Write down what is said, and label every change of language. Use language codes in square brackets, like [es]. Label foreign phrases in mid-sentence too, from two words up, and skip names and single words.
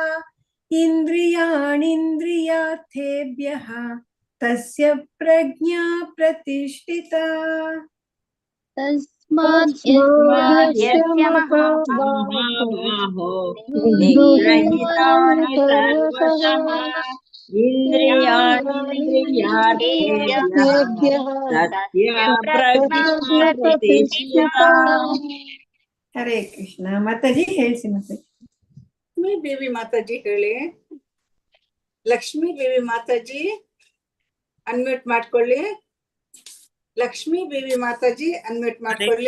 [sa] ಇಂದ್ರಿಯಾಣೀಂದ್ರಿಯಾರ್ಥೇಭ್ಯಃ ತಸ್ಯ ಪ್ರಜ್ಞಾ ಪ್ರತಿಷ್ಠಿತಾ. ತಸ್ಮಾತ್ ಯಸ್ಯ ಮಹಾಬಾಹೋ ನಿಗೃಹೀತಾನಿ ಸರ್ವಶಃ ಇಂದ್ರಿಯಾಣೀಂದ್ರಿಯಾರ್ಥೇಭ್ಯಃ ತಸ್ಯ ಪ್ರಜ್ಞಾ ಪ್ರತಿಷ್ಠಿತಾ. ಹರೇ ಕೃಷ್ಣ. [kn] ಮಾತಾಜಿ ಹೇಳಿಸಿ. ಮಾತಾಜಿ ಲಕ್ಷ್ಮೀ ದೇವಿ ಮಾತಾಜಿ ಹೇಳಿ. ಲಕ್ಷ್ಮೀ ದೇವಿ ಮಾತಾಜಿ ಅನ್ಮ್ಯೂಟ್ ಮಾಡ್ಕೊಳ್ಳಿ. ಲಕ್ಷ್ಮೀ ದೇವಿ ಮಾತಾಜಿ ಅನ್ಮ್ಯೂಟ್ ಮಾಡ್ಕೊಳ್ಳಿ.